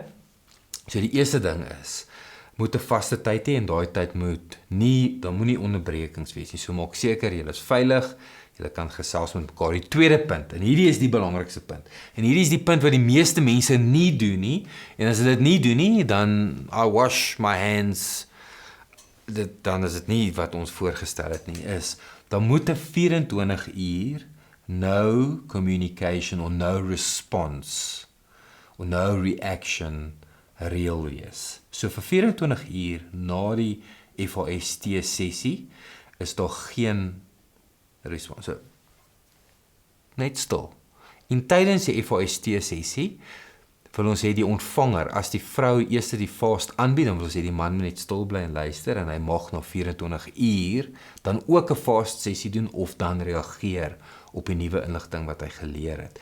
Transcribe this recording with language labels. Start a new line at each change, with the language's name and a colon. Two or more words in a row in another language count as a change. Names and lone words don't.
Afrikaans: So die eerste ding is, moet 'n vaste tyd hê en daai tyd dan moenie onderbrekings wees nie. So maak seker jy is veilig, jy kan gesels met mekaar. Die tweede punt, en hierdie is die belangrikste punt. En hierdie is die punt wat die meeste mense nie doen nie. En as hulle dit nie doen nie, dan
English: I wash my hands.
Afrikaans: Dan is dit nie wat ons voorgestel het nie, dan moet 'n 24 uur
English: no communication or no response or no reaction
Afrikaans: reël wees. So vir 24 uur na die FAST sessie is daar geen respons. So, net stil. En tydens die FAST sessie wil ons hê die ontvanger, as die vrou eers die fast aanbied, dan wil ons hê die man moet net stil bly en luister en hy mag na 24 uur dan ook 'n fast sessie doen of dan reageer op die nuwe inligting wat hy geleer het.